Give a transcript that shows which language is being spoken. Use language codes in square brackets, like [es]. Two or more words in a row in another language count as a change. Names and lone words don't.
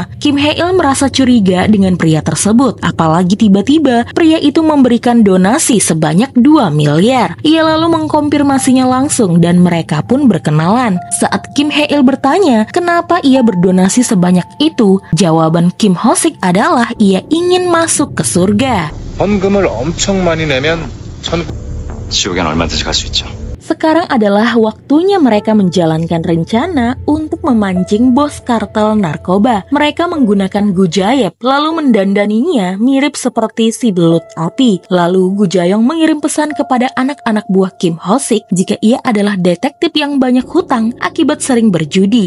[id] Kim Hae-il merasa curiga dengan pria tersebut, apalagi tiba-tiba pria itu memberikan donasi sebanyak 2 miliar. Ia lalu mengkonfirmasinya langsung dan mereka pun berkenalan. Saat Kim Hae-il bertanya kenapa ia berdonasi sebanyak itu, jawaban Kim Ho-sik adalah ia ingin masuk ke surga. [ko] 헌금을 엄청 많이 내면 지옥엔 얼마든지 갈 수 있죠. [id] Sekarang adalah waktunya mereka menjalankan rencana untuk memancing bos kartel narkoba. Mereka menggunakan Gu Jae-yong lalu mendandaninya mirip seperti si belut api. Lalu Gu Jae-yong mengirim pesan kepada anak-anak buah Kim Ho-sik jika ia adalah detektif yang banyak hutang akibat sering berjudi.